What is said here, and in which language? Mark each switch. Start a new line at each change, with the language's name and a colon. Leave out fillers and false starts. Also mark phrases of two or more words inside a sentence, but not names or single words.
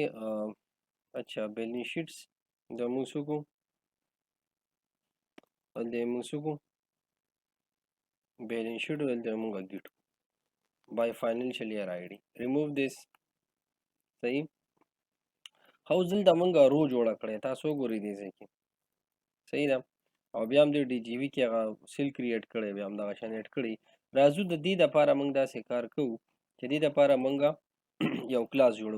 Pashto: اچھا
English: balance sheets
Pashto: دا موږ څه وکړو، دلته موږ څه وکړو
English: balance sheet
Pashto: دلته موږ اډیټ
English: by financial year ID. remove this.
Pashto: صحیح. اوس دلته موږ رو جوړه کړې، تاسو وګورئ دې ځای کې. صحیح ده، او بیا هم د ډي جی وي کې هغه
English: cell create
Pashto: کړی، بیا هم دغه شان ایډ کړی. راځو د دې دپاره موږ داسې کار کوو چې دې دپاره موږ یو کلاس جوړو.